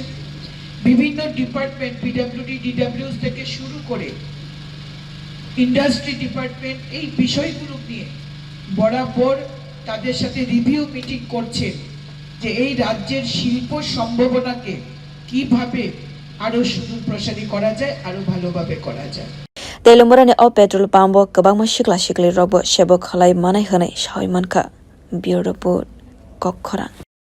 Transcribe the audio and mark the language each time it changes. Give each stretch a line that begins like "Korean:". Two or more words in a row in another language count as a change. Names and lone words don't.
Bangla: বিভিন্ন ডিপার্টমেন্ট পিডব্লিউডি ডিডব্লিউএস থেকে শুরু করে
English: industry department
Bangla: এই বিষয়গুলো নিয়ে বরাবর তাদের সাথে
English: review meeting
Bangla: করছেন যে এই রাজ্যের শিল্প সম্ভাবনাকে কিভাবে আরো সুদূর প্রসারী করা যায়, আরো ভালোভাবে করা যায়।
Kok Borok: Teliamura ni o
English: petrol pump
Kok Borok: kabangma shikla shikli robo shebo khalai manai hanai shawai manka
English: bureau report
Kok Borok: kokkhora